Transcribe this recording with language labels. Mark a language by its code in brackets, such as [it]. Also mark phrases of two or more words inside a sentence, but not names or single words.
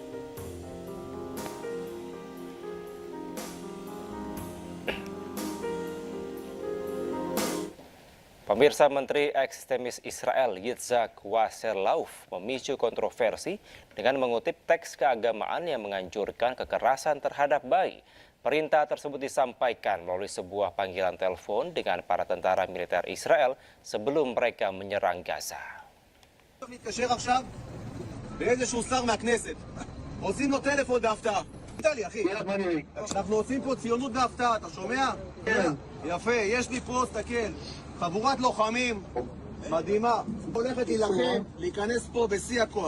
[id] Pemirsa, Menteri Ekstremis Israel Yitzhak Wasserlauf memicu kontroversi dengan mengutip teks keagamaan yang menganjurkan kekerasan terhadap bayi. Perintah tersebut disampaikan melalui sebuah panggilan telepon dengan para tentara militer Israel sebelum mereka menyerang Gaza. [he] חבורת לוחמים מדהימה, הולכת להיכנס פה בשיא הכוח.